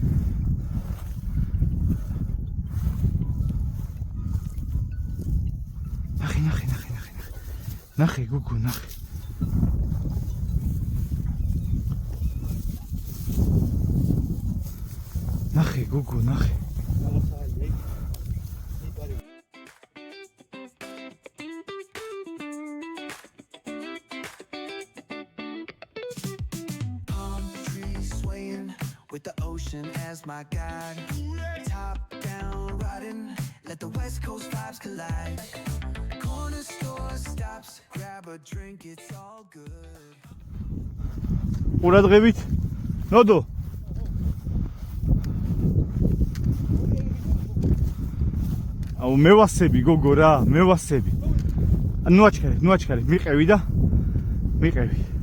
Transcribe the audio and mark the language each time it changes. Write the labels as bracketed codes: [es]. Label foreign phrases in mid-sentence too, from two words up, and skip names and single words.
[ka] ნახე, გოგო, ნახე. ნახე, გოგო, ნახე. [en] With the ocean as my guide, top down riding, let the west coast vibes collide. Corner store stops, grab a drink, it's all good. [ka] ყურადღებით, ნოდო. აუ მევასები, გოგო რა, მევასები. ნუაჩქარი, მიყევი და მიყევი.